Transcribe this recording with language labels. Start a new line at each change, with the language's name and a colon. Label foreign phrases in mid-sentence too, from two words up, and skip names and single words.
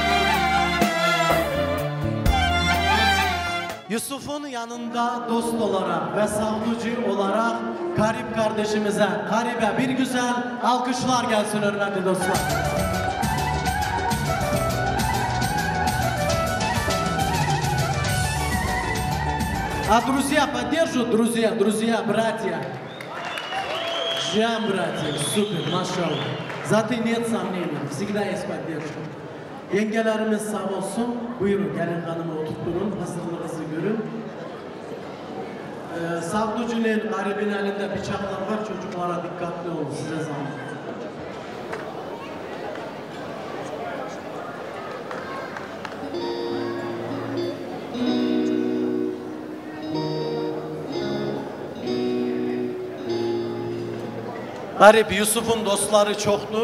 Turkish: Yusuf'un yanında dost olarak ve savunucu olarak Karip kardeşimize, Karip'e bir güzel alkışlar gelsin hürmetli dostlar.
Russian: А друзья поддержат, друзья, братья. Жан, братья, супер, машалlah. Zaten нет сомнений, всегда есть поддержка.
Turkish: Yengelerimiz sağ olsun. Buyurun gelin hanımı oturtturun, hazırlığınızı görün. Savducu'nun garibin elinde bıçaklar var, çocuklara dikkatli olun, size zahmet. Garip, Yusuf'un dostları çoktur.